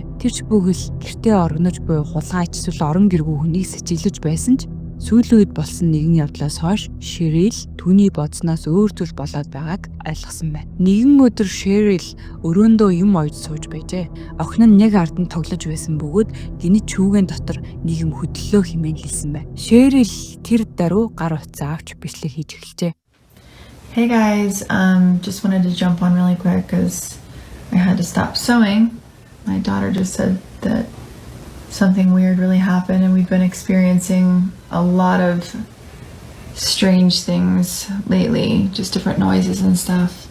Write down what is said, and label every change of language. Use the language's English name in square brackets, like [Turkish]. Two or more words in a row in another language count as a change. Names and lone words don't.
[Mongolian] Тэр ч бүгэл гэртээ оргинож буй хулгайч эсвэл орон гэргүй хүнийг сэжиглэж байсан ч сүүлийн үед болсон нэгэн явдлаас хойш Шэрил түүний бодсноос өөр зүйл болоод байгааг ойлгосон байна. Нэгэн өдөр Шэрил өрөөндөө юм ойж сууж байжээ. Охин нь яг ард нь тоглож байсан бөгөөд гинэт шүүгэн дотор нэг юм хөдлөлөө хэмээн хэлсэн байна. Шэрил тэр даруй гар утсаа авч бичлэг хийж эхэлжээ. [English] Hey guys, just wanted to jump on really quick because I had to stop sewing. My daughter just said that something weird really happened and we've been experiencing a lot of strange things lately, just different noises and stuff.